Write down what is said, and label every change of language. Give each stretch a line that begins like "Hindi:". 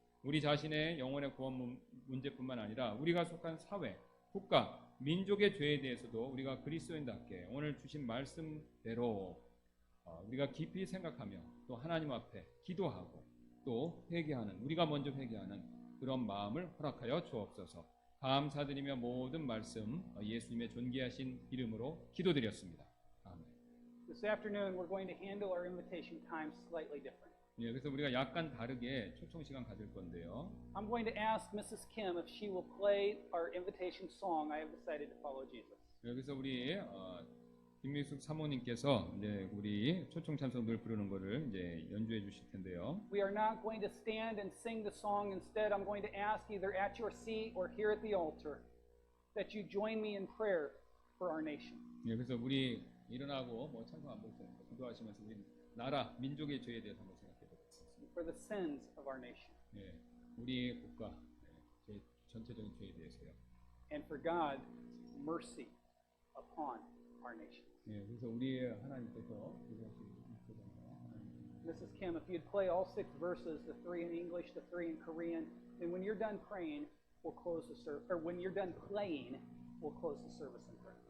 Korean: 우리 자신의 영혼의 구원 문제뿐만 아니라 우리가 속한 사회, 국가, 민족의 죄에 대해서도 우리가 그리스도인답게 오늘 주신 말씀대로 우리가 깊이 생각하며 또 하나님 앞에 기도하고 또 회개하는, 우리가 먼저 회개하는 그런 마음을 허락하여 주옵소서. 감사드리며 모든 말씀 예수님의 존귀하신 이름으로 기도드렸습니다. 아멘.
English: This afternoon, we're going to handle our invitation time slightly different.
Korean: 예, 그래서 우리가 약간 다르게 초청 시간 가질 건데요.
English: I'm going to ask Mrs. Kim if she will play our invitation song, I have decided to follow Jesus.
Korean: 여기서 우리 김미숙 사모님께서 이제 우리 초청 찬송 늘 부르는 거를 이제 연주해 주실 텐데요.
English: We are not going to stand and sing the song. Instead, I'm going to ask either at your seat or here at the altar that you join me in prayer for our nation.
Korean: 예, 그래서 우리 일어나고 뭐 찬송 안 보고 기도하시면서 우리 나라, 민족의 죄에 대해서 한번 생각해 보겠습니다.
English: For the sins of our nation.
Korean: 예, 우리 국가 제 전체적인 죄에 대해서요.
English: And for God's mercy upon our nation.
Korean: 예, 그래서 우리의 하나님께서 기도하시는 하나님.
English: Mrs. Kim, if you'd play all 6 verses, the 3 in English, the 3 in Korean, and when you're done praying, we'll close the service. Or when you're done playing, we'll close the service in prayer.